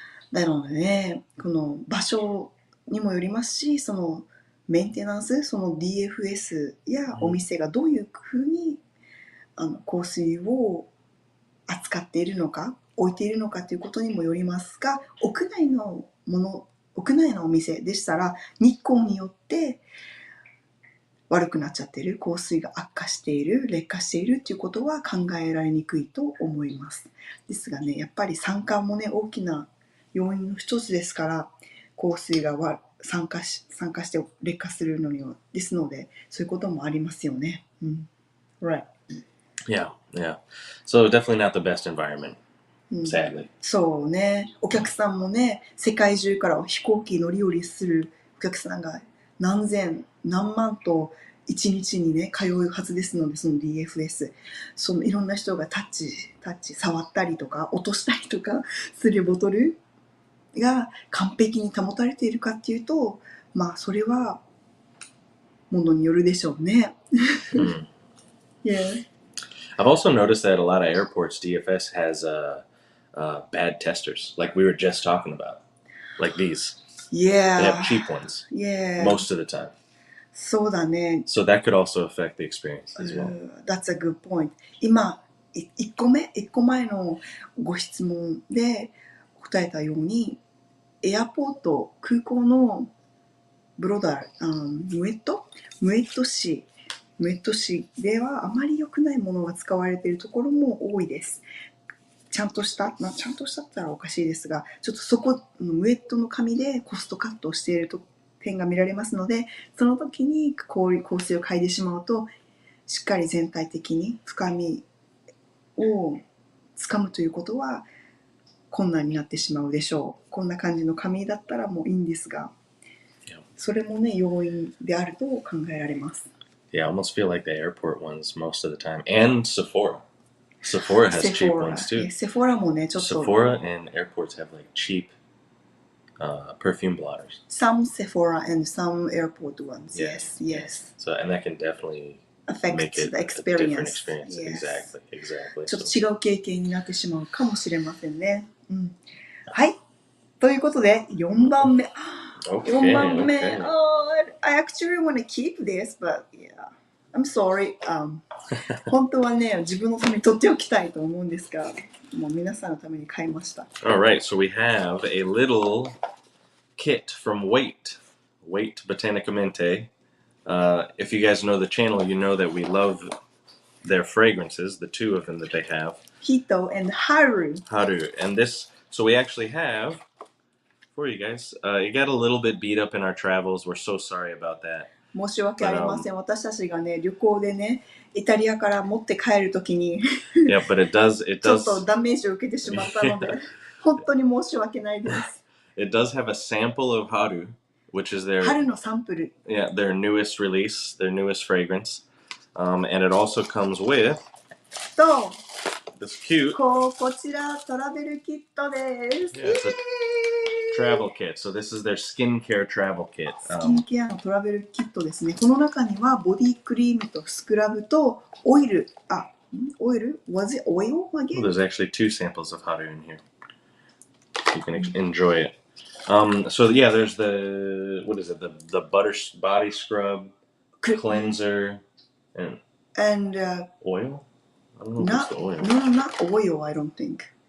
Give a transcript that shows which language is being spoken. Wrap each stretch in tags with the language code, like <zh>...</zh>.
<ja>なのでね、この場所にもよりますし、そのメンテナンス、その DFS やお店がどういうふうに香水を扱っているのか、置いているのかということにもよりますが、屋内のお店でしたら日光によって悪くなっちゃっている、香水が悪化している、劣化しているということは考えられにくいと思います。ですがね、やっぱり酸化もね、大きな要因の一つですから、香水が酸化して劣化するのには、ですのでそういうこともありますよね。</ja> <en>Right. Yeah. So definitely not the best environment, sadly.</en> <ja>そうね。お客さんもね、世界中から飛行機乗り降りするお客さんが何千何万と一日にね通うはずですので、その DFS、 そのいろんな人がタッチ触ったりとか落としたりとかするボトルが完璧に保たれているかっていうと、まあそれはものによるでしょうね。</ja> <en>Yeah. I've also noticed that a lot of airports DFS has bad testers, like we were just talking about, like these. Yeah. They have cheap ones. Yeah. Most of the time.</en> <ja>そうだね。</ja> <en>So that could also affect the experience as well. That's a good point.</en> <ja>今1個前のご質問で答えたように、エアポート、空港のブロダー、ムエット紙ではあまり良くないものが使われているところも多いです。ちゃんとしたって言ったらおかしいですが、ちょっとそこムエットの紙でコストカットをしている点が見られますので、その時に香水を嗅いでしまうと、しっかり全体的に深みをつかむということは困難になってしまうでしょう。こんな感じの紙だったらもういいんですが、それもね、要因であると考えられます。</ja> <en>Yeah, I almost feel like the airport ones most of the time. And Sephora. Sephora has cheap ones too.</en> <ja>Sephora もね、ちょっと。</ja> <en>Sephora and airports have like cheap perfume blotters. Some Sephora and some airport ones. Yes. So, and that can definitely affect make it the a different experience. Exactly.</en> <ja>ちょっと違う経験になってしまうかもしれませんね。はい。ということで、4番目。4番目。</ja> <en>I actually want to keep this, but yeah, I'm sorry.</en> <ja>本当はね、自分のために取っておきたいと思うんですが、もう皆さんのために買いました。</ja> <en>Alright, so we have a little kit from Wait Botanicamente. If you guys know the channel, you know that we love their fragrances, the two of them that they have. Hito and Haru. And this, so we actually have for you guys. It got a little bit beat up in our travels. We're so sorry about that.</en> <ja>申し訳ありません。私たちがね、旅行でね、イタリアから持って帰るときに</ja> <en>Yeah, but it does</en> <ja>ちょっとダメージを受けてしまったので、本当に申し訳ないです。</ja> <en>It does have a sample of Haru, which is their</en> <ja>春のサンプル。</ja> <en>Yeah, their newest release, their newest fragrance. And it also comes with</en> <ja>と</ja> <en>this cute.</en> <ja>こちらトラベルキットです。</ja> <en>travel kit. So this is their skincare travel kit.</en> <ja>スキンケアのトラベルキットですね。この中にはボディクリームとスクラブとオイル、オイル</ja> <en>Was it oil Well, again? there's actually 2 samples of Hora in here. You can enjoy it. So yeah, there's the what is it? The butter body scrub, cleanser, and oil. I don't know if it's the oil. No, not oil, I don't think.</en>